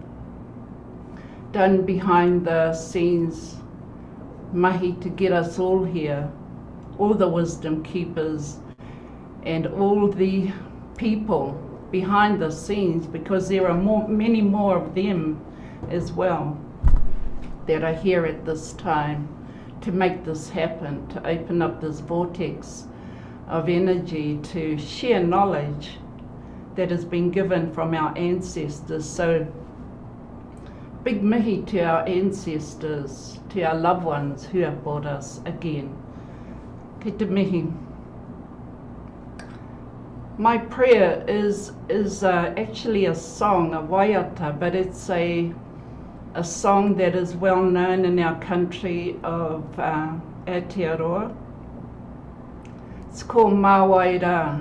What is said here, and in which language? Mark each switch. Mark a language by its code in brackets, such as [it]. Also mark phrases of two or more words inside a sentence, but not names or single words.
[en] done behind the scenes mahi to get us all here, all the wisdom keepers and all the people behind the scenes, because there are many more of them as well that are here at this time to make this happen, to open up this vortex of energy to share knowledge that has been given from our ancestors. So big mihi to our ancestors, to our loved ones who have brought us again. [mi] Ki te mihi. [en] My prayer is actually a song, a waiata, but it's a song that is well known in our country of Aotearoa. It's called Mawaira.